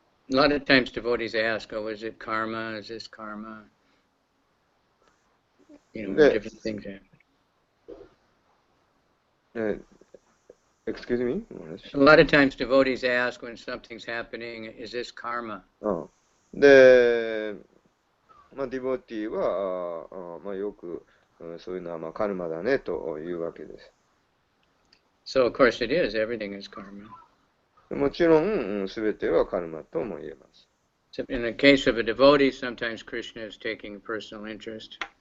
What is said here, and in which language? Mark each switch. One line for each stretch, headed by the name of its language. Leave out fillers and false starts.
English: A lot of times devotees ask, oh, is it karma? Is this karma? when で、 different things happen. excuse me? A lot of times devotees ask when something's happening, is this karma?
Japanese: で、ディボティは、よく、そういうのはカルマだねというわけです。
English: So of course it is. Everything is karma.
Japanese: もちろん、すべてはカルマとも言えます。
English: So in the case of a devotee, sometimes Krishna is taking a personal interest.